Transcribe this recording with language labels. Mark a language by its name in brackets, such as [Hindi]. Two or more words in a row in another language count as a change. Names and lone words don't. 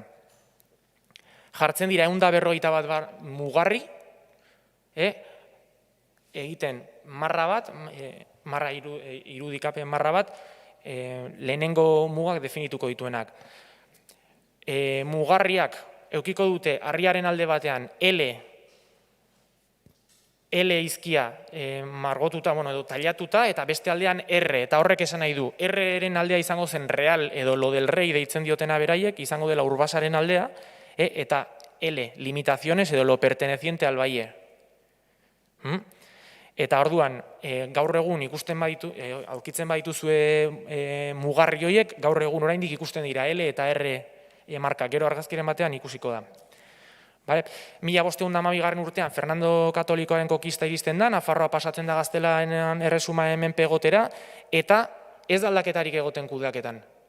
[Basque] Jartzen dira 151 mugarri, egiten marra bat, irudikapen marra bat, lehenengo mugak definituko dituenak. Mugarriak eukiko dute harriaren alde batean L izkia margotuta, edo tailatuta, eta beste aldean R, eta horrek esan nahi du. R-eren aldea izango zen real edo [Spanish] lo del rei [Basque] deitzen diotena beraiek, izango dela Urbasaren aldea, eta L, limitaciones edo [Spanish] lo perteneciente al valle. [Basque] Eta orduan, gaur egun aurkitzen badituzue mugarri horiek, gaur egun oraindik ikusten dira L eta R marka, gero argazkiren batean ikusiko da. 1512 urtean Fernando Katolikoaren kokista iristen da, Nafarroa pasatzen da Gaztelaren erresuma menpe egotera, eta ez da aldaketarik egoten kudeaketan.